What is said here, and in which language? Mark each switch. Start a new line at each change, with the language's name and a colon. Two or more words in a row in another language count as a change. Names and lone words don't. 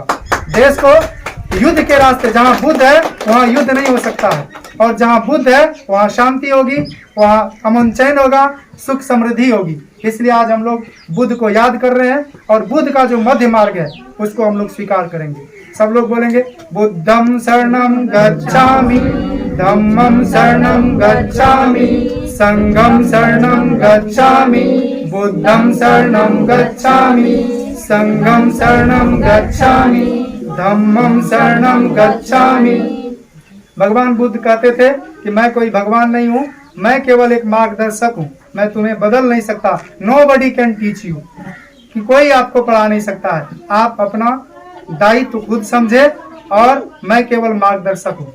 Hindi: देश को युद्ध के रास्ते, जहाँ बुद्ध है वहाँ युद्ध नहीं हो सकता है, और जहाँ बुद्ध है वहाँ शांति होगी, वहाँ अमन चैन होगा, सुख समृद्धि होगी। इसलिए आज हम लोग बुद्ध को याद कर रहे हैं, और बुद्ध का जो मध्य मार्ग है उसको हम लोग स्वीकार करेंगे। सब लोग बोलेंगे
Pali: बुद्धम शरणम गच्छामि, धम्मम शरणम गच्छामि, संघम शरणम गच्छामि, बुद्धम शरणम गच्छामि, संघम शरणम गच्छामि, धम्मम शरणम गच्छामि।
Hindi: भगवान बुद्ध कहते थे कि मैं कोई भगवान नहीं हूँ, मैं केवल एक मार्गदर्शक हूँ, मैं तुम्हें बदल नहीं सकता।
English: Nobody can teach you,
Hindi: कि कोई आपको पढ़ा नहीं सकता है। आप अपना दायित्व खुद समझे, और मैं केवल मार्गदर्शक हूँ।